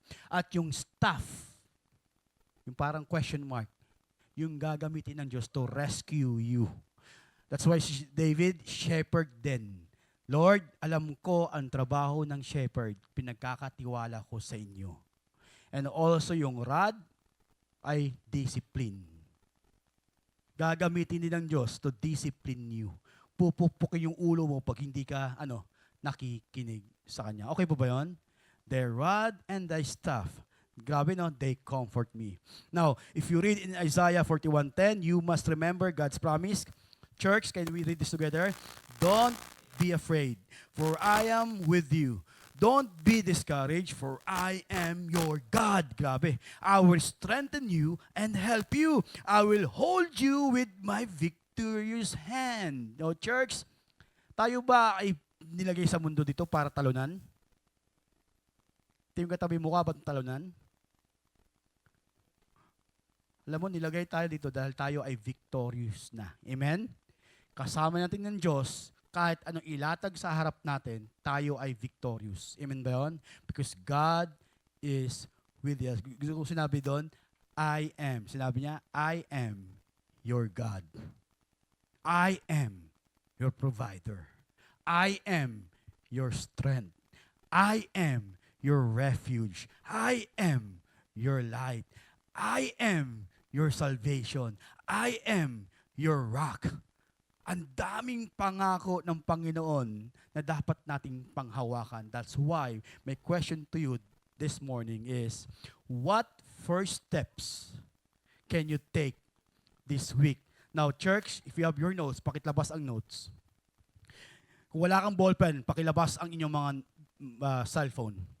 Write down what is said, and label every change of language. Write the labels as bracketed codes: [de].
[tl] At yung staff, yung parang question mark, yung gagamitin ng Diyos [en] to rescue you. That's why David, shepherd [tl] din. Lord, alam ko ang trabaho ng shepherd, pinagkakatiwala ko sa inyo. [en] And also yung rod ay discipline. [tl] Gagamitin din ng Diyos [en] to discipline you. [tl] Pupupukin yung ulo mo pag hindi ka nakikinig sa Kanya. Okay po ba yun? [en] Their rod and thy staff. [tl] Grabe no, [en] they comfort me. Now, if you read in Isaiah 41:10, you must remember God's promise. Church, can we read this together? Don't be afraid, for I am with you. Don't be discouraged, for I am your God. [tl] Grabe. [en] I will strengthen you and help you. I will hold you with my victorious hand. [tl] No, church, tayo ba ay nilagay sa mundo dito para talunan? Tingin katabi mo ka ba't talunan? Alam mo, nilagay tayo dito dahil tayo ay victorious na. Amen? Kasama natin ng Diyos, kahit anong ilatag sa harap natin, tayo ay victorious. Amen ba yun? [en] Because God is with us. [tl] Gusto ko sinabi doon, [en] I am. [tl] Sinabi niya, [en] I am your God. I am your provider. I am your strength. I am your refuge. I am your light. I am your salvation. I am your rock. [tl] Ang daming pangako ng Panginoon na dapat nating panghawakan. [en] That's why my question to you this morning is, what first steps can you take this week? Now, church, if you have your notes, [tl] pakilabas ang notes. Kung wala kang ballpen, pakilabas ang inyong mga cellphone.